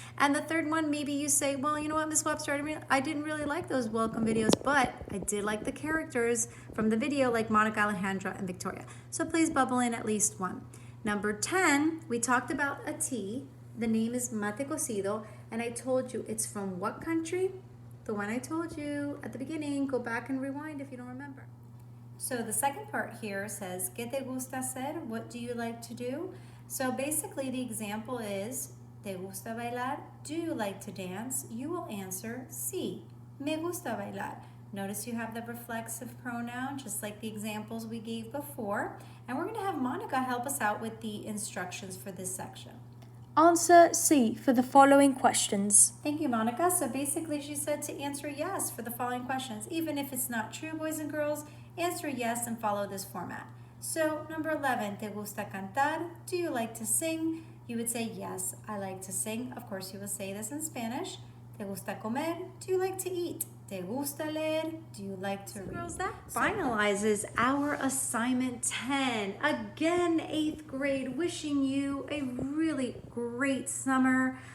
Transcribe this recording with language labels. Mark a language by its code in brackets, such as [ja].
[en] And the third one, maybe you say, well, you know what, Miss Webster, I didn't really like those welcome videos, but I did like the characters from the video, like Monica, Alejandra, and Victoria. So please bubble in at least one. Number 10, we talked about a tea. The name is mate cocido, and I told you it's from what country? The one I told you at the beginning. Go back and rewind if you don't remember. So the second part here says, [es] ¿Qué te gusta hacer? [en] What do you like to do? So basically the example is, [es] ¿Te gusta bailar? [en] Do you like to dance? You will answer, [es] sí, me gusta bailar. [en] Notice you have the reflexive pronoun, just like the examples we gave before. And we're going to have Monica help us out with the instructions for this section. Answer C for the following questions. Thank you, Monica. So basically she said to answer yes for the following questions. Even if it's not true, boys and girls, answer yes and follow this format. So number 11, [es] ¿Te gusta cantar? [en] Do you like to sing? You would say, yes, I like to sing. Of course, you will say this in Spanish. [es] ¿Te gusta comer? [en] Do you like to eat? [es] ¿Te gusta leer? [en] Do you like to read? Girls, that finalizes our assignment 10. Again, 8th grade, wishing you a really great summer.